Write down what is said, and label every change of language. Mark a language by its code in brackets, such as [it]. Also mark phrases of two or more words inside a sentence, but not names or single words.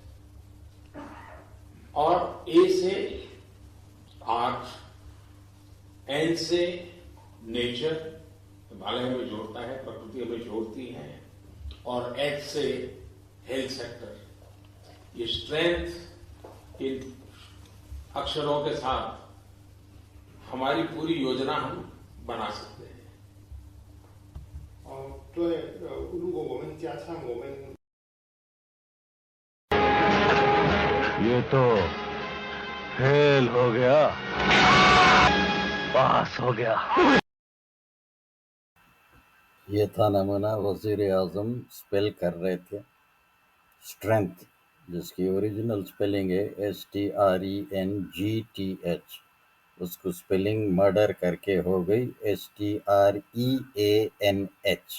[hi] और ए से आर्ट, एन से नेचर, हिमालय हमें जोड़ता है, प्रकृति हमें जोड़ती है, और एच से [en] health sector. [hi] ये स्ट्रेंथ इन अक्षरों के साथ हमारी पूरी योजना हम बना सकते हैं। [zh] 对，如果我们加上我们 [hi] ये तो फेल हो गया, पास हो गया। ये था नमूना वजीर आजम स्पेल कर रहे थे स्ट्रेंथ, जिसकी [en] original spelling [hi] है STRENGTH, उसको [en] spelling murder [hi] करके हो गई STREANH।